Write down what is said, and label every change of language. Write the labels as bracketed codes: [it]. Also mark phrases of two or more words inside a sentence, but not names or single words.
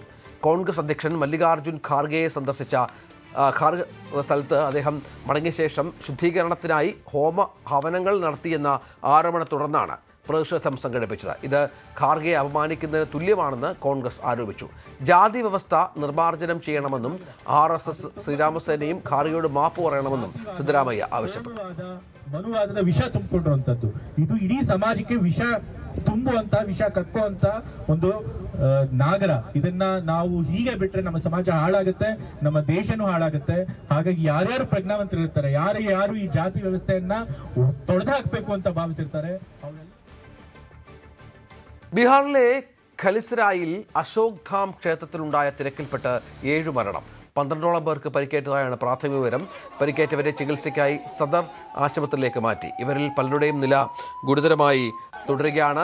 [ml] കോൺഗ്രസ് അധ്യക്ഷൻ മല്ലികാർജുൻ ഖാർഗെയെ സന്ദർശിച്ച സ്ഥലത്ത് അദ്ദേഹം മടങ്ങിയ ശേഷം ശുദ്ധീകരണത്തിനായി ഹവനങ്ങൾ നടത്തിയെന്ന ആരോപണത്തെ തുടർന്നാണ് പ്രതിഷേധം സംഘടിപ്പിച്ചത്. ഇത് ഖാർഗെയെ അപമാനിക്കുന്നതിന് തുല്യമാണെന്ന് കോൺഗ്രസ് ആരോപിച്ചു. ജാതി വ്യവസ്ഥ നിർമ്മാർജ്ജനം ചെയ്യണമെന്നും RSS ಶ್ರೀರಾಮಸೇನೆയും ഖാർഗെയോട് മാപ്പ് പറയണമെന്നും സിദ്ധരാമയ്യ ആവശ്യപ്പെട്ടു. [kn] ಮನುವಾದದ ವಿಷ ತುಂಬಿಕೊಂಡಿರುವಂತದ್ದು ಇದು ಇಡೀ ಸಮಾಜಕ್ಕೆ ವಿಷ ತುಂಬುವಂತ ವಿಷ ಕಕ್ಕುವಂತ ಒಂದು ನಾಗರ. ಇದನ್ನ ನಾವು ಹೀಗೆ ಬಿಟ್ರೆ ನಮ್ಮ ಸಮಾಜ ಹಾಳಾಗುತ್ತೆ, ನಮ್ಮ ದೇಶನೂ ಹಾಳಾಗುತ್ತೆ. ಹಾಗಾಗಿ ಯಾರ್ಯಾರು ಪ್ರಜ್ಞಾವಂತರಿರ್ತಾರೆ, ಯಾರು ಈ ಜಾತಿ ವ್ಯವಸ್ಥೆಯನ್ನ ತೊಡೆದು ಹಾಕಬೇಕು ಅಂತ ಭಾವಿಸಿರ್ತಾರೆ ಅವರೆಲ್ಲ. [ml] ബീഹാറിലെ ഖലിസരായിൽ അശോക് ധാം ക്ഷേത്രത്തിലുണ്ടായ തിരക്കിൽപ്പെട്ട് 7 മരണം. 12ഓളം പേർക്ക് പരിക്കേറ്റതായാണ് പ്രാഥമിക വിവരം. പരിക്കേറ്റവരെ ചികിത്സയ്ക്കായി സദർ ആശുപത്രിയിലേക്ക് മാറ്റി. ഇവരിൽ പലരുടെയും നില ഗുരുതരമായി തുടരുകയാണ്.